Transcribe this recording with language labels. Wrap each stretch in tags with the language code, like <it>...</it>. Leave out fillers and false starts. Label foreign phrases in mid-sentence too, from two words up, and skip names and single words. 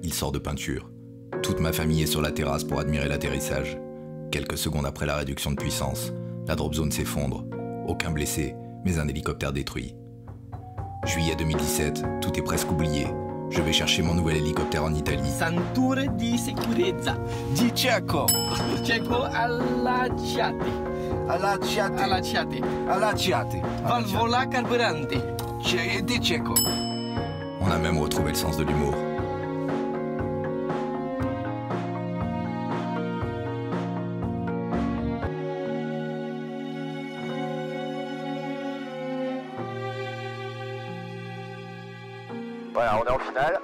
<fr>Il sort de peinture. Toute ma famille est sur la terrasse pour admirer l'atterrissage. Quelques secondes après la réduction de puissance, la drop zone s'effondre. Aucun blessé, mais un hélicoptère détruit. Juillet 2017, tout est presque oublié. Je vais chercher mon nouvel hélicoptère en Italie.</fr> <it>Cinture di sicurezza. Di Cecco. Cecco allacciate. Allacciate. Allacciate. Allacciate. Valvola carburante. Di Cecco.</it> <fr>On a même retrouvé le sens de l'humour. Voilà, on est en finale.</fr>